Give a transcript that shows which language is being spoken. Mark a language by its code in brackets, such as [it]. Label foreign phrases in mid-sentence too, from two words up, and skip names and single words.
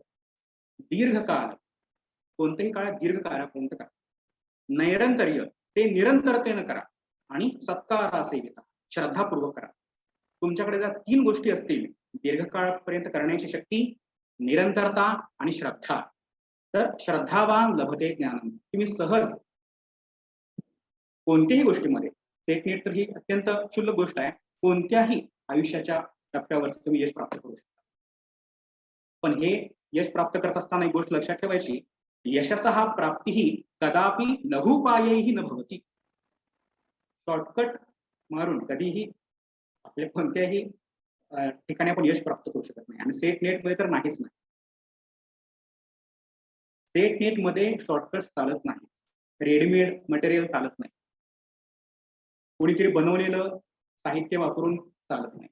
[mr] दीर्घकाल, कोणत्याही काळात दीर्घकाळापर्यंत करा. नैरंतर्य, ते निरंतरतेनं करा. आणि सत्कारासेविता, श्रद्धापूर्वक करा. तुमच्याकडे जर 3 गोष्टी असतील, दीर्घकाळापर्यंत करण्याची शक्ती, निरंतरता आणि श्रद्धा, तर [sa] श्रद्धावान लभते ज्ञानम. [mr] तुम्ही सहज कोणत्याही गोष्टीमध्ये, सेट नेट तर ही अत्यंत क्षुल्लक गोष्ट आहे, कोणत्याही आयुष्याच्या टप्प्यावर तुम्ही यश प्राप्त करू शकता. पण हे यश प्राप्त करत असताना एक गोष्ट लक्षात ठेवायची, [sa] यशसः प्राप्तीही कदापि लघुपायैहि न भवति. [mr] शॉर्टकट मारून कधीही आपल्या कोणत्याही ठिकाणी आपण यश प्राप्त करू शकत नाही. आणि सेट नेट मध्ये तर नाहीच नाही. सेट नेट मध्ये शॉर्टकट चालत नाही, [en] readymade material [mr] चालत नाही, कोणीतरी बनवलेलं साहित्य वापरून चालत नाही.